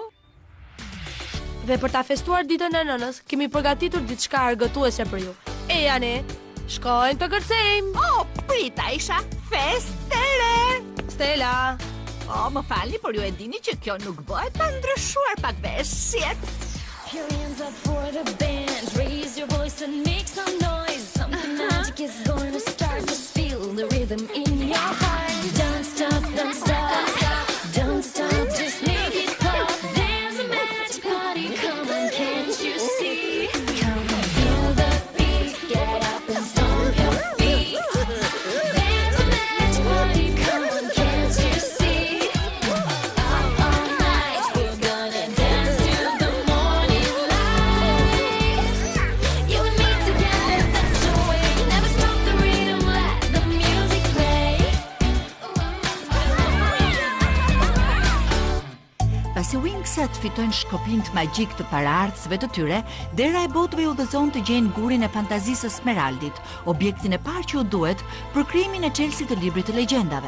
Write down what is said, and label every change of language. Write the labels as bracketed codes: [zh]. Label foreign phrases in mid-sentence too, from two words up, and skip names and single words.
[sq] Dhe për ta festuar ditën e nënës, kemi përgatitur diçka argëtuese për ju. E janë, shkojnë të kërcejmë. Oh, prita isha festë e re. Stella. Oh, më falni, por ju e dini që kjo nuk bëhet pa ndryshuar pak veshjet. [en] Put your hands up for the band. Raise your voice and make some noise. Something magic is going to start. Just feel the rhythm in your heart. Don't stop, don't stop, don't stop. Just make it pop. There's a magic party coming, can't you see? Come on, feel the beat. Get up and stomp your feet. There's a magic party coming, can't you see? All night we're gonna dance to the morning light. You and me together, that's the way. Never stop the rhythm, let the music play. [sq] Pasi Wingset fitojnë shkopinjt magjik të paraardhësve të tyre, dera e botëve u udhëzon të gjejnë gurin e fantazisë së Smeraldit, objektin e parë që u duhet për krijimin e Chelsea të librit të legjendave.